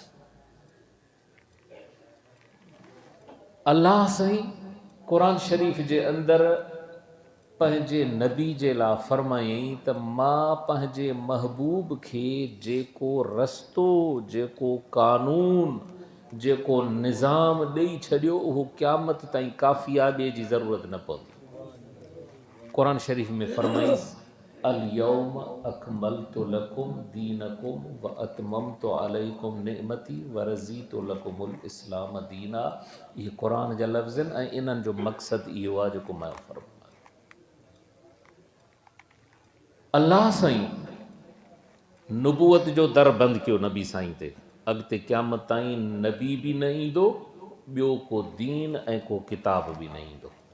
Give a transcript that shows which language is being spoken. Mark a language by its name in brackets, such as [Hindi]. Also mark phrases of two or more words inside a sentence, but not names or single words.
[Sindhi] अल्लाह साईं क़ुरान शरीफ़ जे अंदरि पंहिंजे नबी जे लाइ फरमायईं त मां पंहिंजे महबूब खे जेको रस्तो, जेको कानून, जेको निज़ाम ॾेई छॾियो, उहो क़यामत ताईं काफ़ी आहे, ॿिए जी ज़रूरत न पवंदी। क़ुरान शरीफ़ में फरमाईंसि [Arabic] اليوم أكملت لكم دينكم وأتممت عليكم نعمتي ورضيت لكم الإسلام دينا. [Sindhi] ये कुरान जा लफ़्ज़ आहिनि ऐं इन्हनि जो मक़सदु इहो आहे जेको मां फ़रमायो। अल्लाह साईं नुबूअत जो दर बंदि कयो नबी साईं ते। अॻिते क़यामत ताईं नबी बि न ईंदो, ॿियो को दीन ऐं को किताब बि न ईंदो।